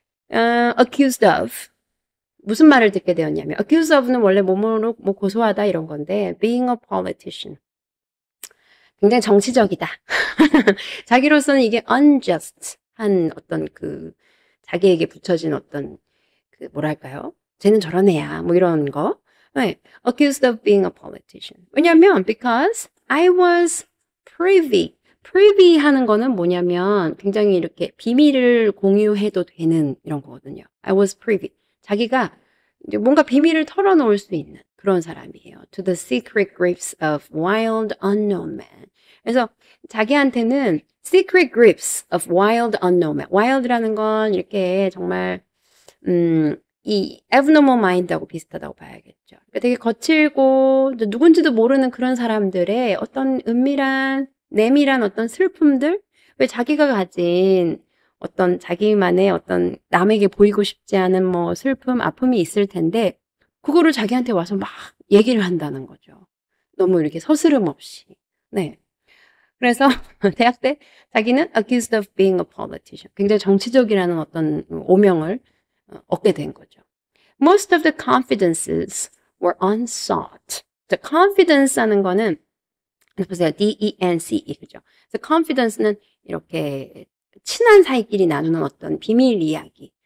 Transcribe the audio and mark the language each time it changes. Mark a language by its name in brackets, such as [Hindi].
[Korean] accused of 무슨 말을 듣게 되었냐면 accused of는 원래 뭐뭐로 뭐 고소하다 이런 건데 [English] being a politician [Korean] 굉장히 정치적이다. 자기로서는 이게 unjust 한 어떤 그 자기에게 붙여진 어떤 그 뭐랄까요? 쟤는 저런 애야. 뭐 이런 거. 네. [English] accused of being a politician. [Korean] 왜냐면 [English] because I was privy. [Korean] privy 하는 거는 뭐냐면 굉장히 이렇게 비밀을 공유해도 되는 이런 거거든요. [English] I was privy. [Korean] 자기가 이제 뭔가 비밀을 털어놓을 수 있는 그런 사람이에요. [English] To the secret griefs of wild unknown man. [Korean] 그래서 자기한테는 [English] secret griefs of wild unknown man. [Korean] wild라는 건 이렇게 정말 이 abnormal mind하고 비슷하다고 봐야겠죠. 그러니까 되게 거칠고 누군지도 모르는 그런 사람들의 어떤 은밀한 내밀한 어떤 슬픔들 왜 자기가 가진 어떤 자기만의 어떤 남에게 보이고 싶지 않은 뭐 슬픔, 아픔이 있을 텐데 그거를 자기한테 와서 막 얘기를 한다는 거죠. 너무 이렇게 서스름 없이. 네. 그래서 대학 때 자기는 [English] accused of being a politician. [Korean] 굉장히 정치적이라는 어떤 오명을 얻게 된 거죠. [English] Most of the confidences were unsought. [Korean] The confidence 하는 거는 보세요. D-E-N-C-E 그죠? 그래서 confidence는 이렇게 친한 사이끼리 나누는 어떤 비밀 이야기.